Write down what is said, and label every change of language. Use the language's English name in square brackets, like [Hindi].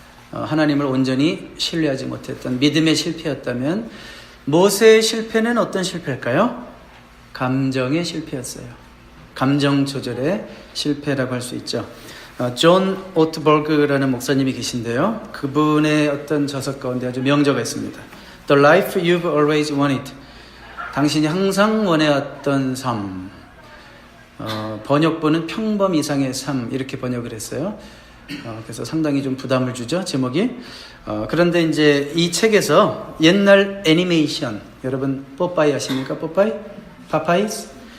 [Korean] 하나님을 온전히 신뢰하지 못했던 믿음의 실패였다면 모세의 실패는 어떤 실패일까요? 감정의 실패였어요. 감정 조절의 실패라고 할 수 있죠. 존 오트버그라는 목사님이 계신데요. 그분의 어떤 저서 가운데 아주 명저가 있습니다. [English] The life you've always wanted. [Korean] 당신이 항상 원해왔던 삶. 번역본은 평범 이상의 삶 이렇게 번역을 했어요. 그래서 상당히 좀 부담을 주죠, 제목이. 그런데 이제 이 책에서 옛날 애니메이션, 여러분 뽀빠이 아십니까? 뽀빠이? 파파이스?